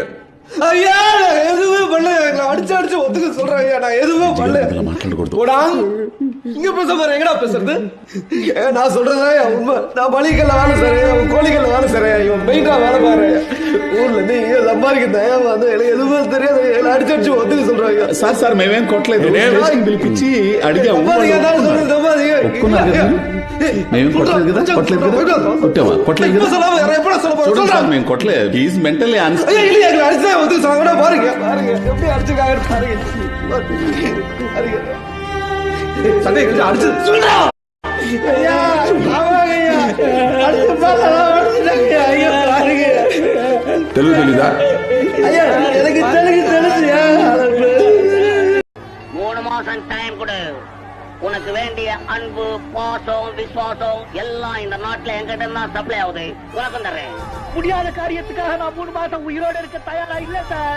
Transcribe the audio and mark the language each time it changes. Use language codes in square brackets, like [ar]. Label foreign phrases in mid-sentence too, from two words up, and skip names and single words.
[ta] ஐயா நான் எதுவுமே பண்ணல, எங்களை அடிச்சு ஒத்துக்க சொல்றேன் ஐயா, நான் எதுவுமே பண்ணல. இங்க பேச பாரு, எங்கடா பேசுறது? நான் சொல்றேன் உண்மை. நான் பலிக்கல்ல வேலை செய்றேன், கோழிக்கல்ல வேலை செய்றேன், இவன் பெயிண்டா வேலை பாரு. ஊர்ல இருந்து இங்க சம்பாதிக்கிறேன் வந்து எனக்கு எதுவுமே தெரியாது, எங்களை அடிச்சு ஒத்துக்க சொல்றேன். [te] సార్ మేమేం కొట్టలేదు, పిలిపించి అడిగా మేము కొట్టలేదు కదా, కొట్టలేదు కదా, కొట్టావా? కొట్టలేదు కదా, మేము కొట్టలేదు. [en] is mentally [ta] அடிச்சா ஒத்துக்க சொல்ல பாருங்க, பாருங்க எப்படி அடிச்சுக்காங்க பாருங்க. சண்டை அடிச்சு சொல்றா ஐயா, ஆமாங்க ஐயா, அடிச்சு பாருங்க ஐயா, பாருங்க. [te] తెలుగు తెలీదా? [ta] ஐயா எனக்கு தெரிஞ்சியா? 3 மாசம் டைம் கொடு. உனக்கு வேண்டிய அன்பு, பாசம், விசுவாசம் எல்லாம் இந்த நாட்டுல எங்கிட்ட தான் சப்ளை ஆகுது. உனக்கு தர்றேன். முடியாத காரியத்துக்காக நான் 3 மாசம் உயிரோட இருக்க தயாரா இல்ல சார்.